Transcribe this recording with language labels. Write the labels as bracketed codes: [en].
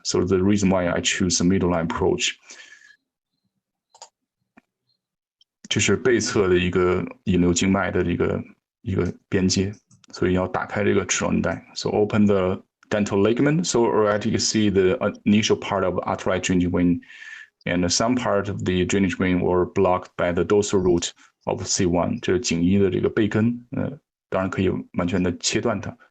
[en] So the reason why I choose the middle line approach. [zh] 这是背侧的一个引流经脉的一个边界，所以要打开这个齿状韧带。 [en] So open the dental ligament, so already you see the initial part of arterial drainage vein, and some part of the drainage vein were blocked by the dorsal root of C1. [zh] 这是颈医的这个背根，当然可以完全的切断它。